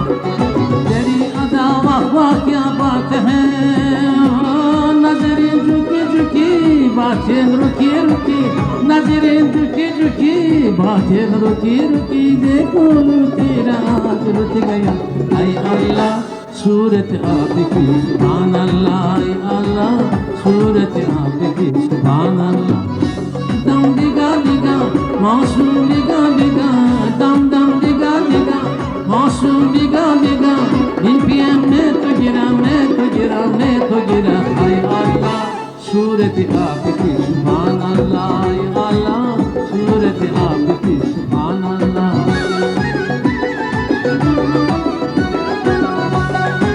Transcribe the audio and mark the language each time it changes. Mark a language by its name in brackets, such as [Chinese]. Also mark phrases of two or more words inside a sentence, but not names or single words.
[Hindi] वाह वाह क्या बात है नजरें झुकी झुकी बातें रुकी रुकी नजरें झुकी झुकी बातें रुकी रुकी देखो तेरा आज रुक गया हाय अल्लाह सूरत आपकी [Arabic] سبحان الله [Hindi] अल्लाह सूरत आपकी [Arabic] سبحان الله [Hindi] दम दिगा दिगा मासूम दिगा दिगा दम दम दिगा दिगा मासूम दिगा दिगा इन पियम में तो गिरा हाय अल्लाह सूरत आपकी [Arabic] سبحان الله [Hindi] अल्लाह सूरत आपकी [Arabic] سبحان الله